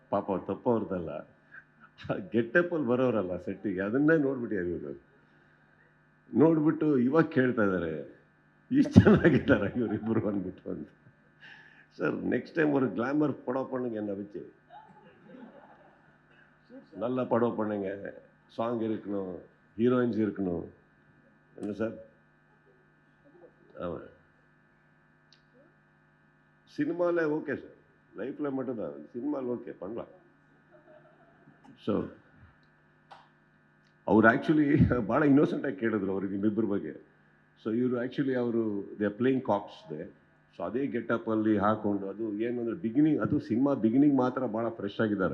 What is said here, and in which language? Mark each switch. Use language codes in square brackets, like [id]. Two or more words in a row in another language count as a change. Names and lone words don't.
[kn] ಪಾಪ ತಪ್ಪವ್ರದ್ದಲ್ಲ, ಗೆಟ್ಟಪ್ಪಲ್ಲಿ ಬರೋರಲ್ಲ ಸೆಟ್ಟಿಗೆ, ಅದನ್ನೇ ನೋಡ್ಬಿಟ್ಟಿದ್ದಾರೆ ಇವರು. ನೋಡ್ಬಿಟ್ಟು ಇವಾಗ ಕೇಳ್ತಾ ಇದ್ದಾರೆ, ಇಷ್ಟು ಚೆನ್ನಾಗಿದ್ದಾರೆ ಇವರಿಬ್ಬರು ಅಂದ್ಬಿಟ್ಟು ಅಂತ. [en] sir next time [ta] ஒரு கிளாமர் படம் பண்ணுங்க என்ன வச்சு, நல்ல படம் பண்ணுங்க, சாங் இருக்கணும், ஹீரோயின்ஸ் இருக்கணும், என்ன சார்? ஆமாம், சினிமாவில் [en] okay sir, [ta] லைஃப்பில் மட்டும்தான், சினிமாவில் ஓகே பண்ணலாம். [kn] ಸೊ ಅವ್ರು ಆ್ಯಕ್ಚುಲಿ ಭಾಳ ಇನ್ನೋಸೆಂಟಾಗಿ ಕೇಳಿದ್ರು ಅವ್ರಿಗೆ ನಿಮ್ಮಿಬ್ಬರ ಬಗ್ಗೆ. [en] ಸೊ ಇವರು ಆ್ಯಕ್ಚುಲಿ ಅವರು they are playing cops they. [kn] ಸೊ ಅದೇ ಗೆಟಪ್ಪಲ್ಲಿ ಹಾಕ್ಕೊಂಡು, ಅದು ಏನು ಅಂದರೆ ಬಿಗಿನಿಂಗ್, ಅದು [en] cinema beginning [kn] ಮಾತ್ರ ಭಾಳ ಫ್ರೆಶ್ ಆಗಿದ್ದಾರೆ.